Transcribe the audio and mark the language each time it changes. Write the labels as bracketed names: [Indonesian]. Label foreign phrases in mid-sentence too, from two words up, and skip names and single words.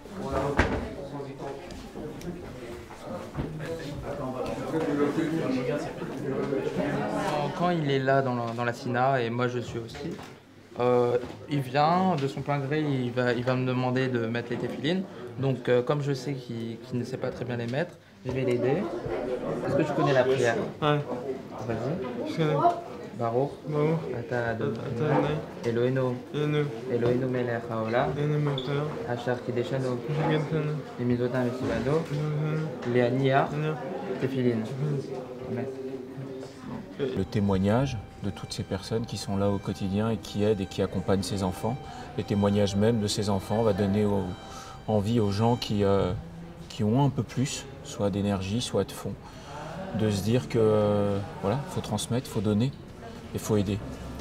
[French] Quand il est là dans la SINA, et moi je suis aussi, il vient de son plein gré, il va me demander de mettre les téphilines. Donc comme je sais qu'il ne sait pas très bien les mettre, je vais l'aider. Est-ce que tu connais la prière? Ouais. Vas-y. Je connais. [Hebrew] ברוך. ברוך. אתה אדוני. אלוהינו. אלוהינו מלך העולם. אלוהינו מלך העולם. אשר קידשנו. קידשנו. במצוותיו וצוונו. להניח. [French] Téphilines. Amen. Le témoignage de toutes ces personnes qui sont là au quotidien et qui aident et qui accompagnent ces enfants, le témoignage même de ces enfants va donner envie aux gens qui ont un peu plus, soit d'énergie, soit de fond, de se dire que voilà, faut transmettre, faut donner et faut aider.